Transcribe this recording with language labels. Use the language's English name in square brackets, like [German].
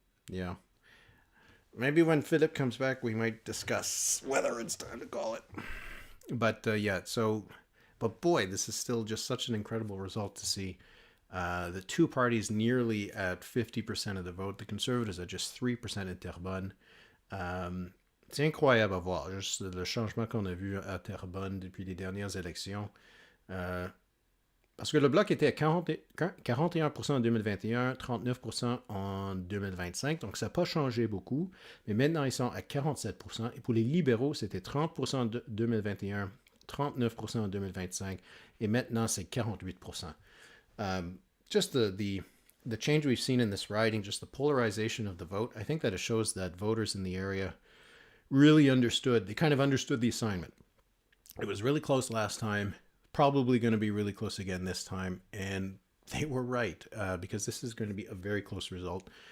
[English] Yeah. Maybe when Philippe comes back, we might discuss whether it's time to call it. But but boy, this is still just such an incredible result to see. The two parties nearly at 50% of the vote. The Conservatives at just 3% in Terrebonne. [French] C'est incroyable à voir. Juste le changement qu'on a vu à Terrebonne depuis les dernières élections. Parce que le Bloc était à 41% en 2021, 39% en 2025. Donc, ça n'a pas changé beaucoup. Mais maintenant, ils sont à 47%. Et pour les libéraux, c'était 30% en 2021, 39% en 2025. Et maintenant, c'est 48%. [English] Just the change we've seen in this riding, just the polarization of the vote, I think that it shows that voters in the area really understood. They kind of understood the assignment. It was really close last time, probably going to be really close again this time, and they were right, because this is going to be a very close result.